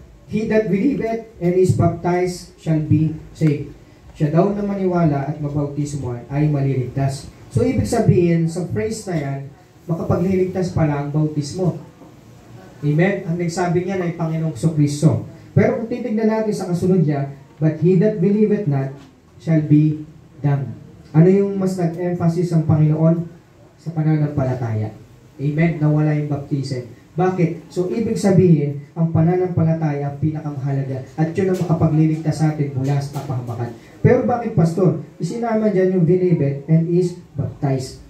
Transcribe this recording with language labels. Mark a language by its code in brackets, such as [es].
[en] He that believeth and is baptized shall be saved. [tl] Siya daw na maniwala at mabautismuhan ay maliligtas. So, ibig sabihin, sa phrase na yan, makapagliligtas pala ang bautismo. Amen? Ang nagsabi niya ay Panginoong Kristo. Pero kung titignan natin sa kasunod niya, [en] but he that believeth not shall be damned. [tl] Ano yung mas nag-emphasis ang Panginoon? Sa pananampalataya. Amen? Nawala yung baptism. Bakit? So, ibig sabihin, ang pananampalataya ang pinakamahalaga at yun ang makapagliligtas sa atin mula sa kapahamakan. Pero bakit, Pastor? Isinama dyan yung [en] believeth and is baptized.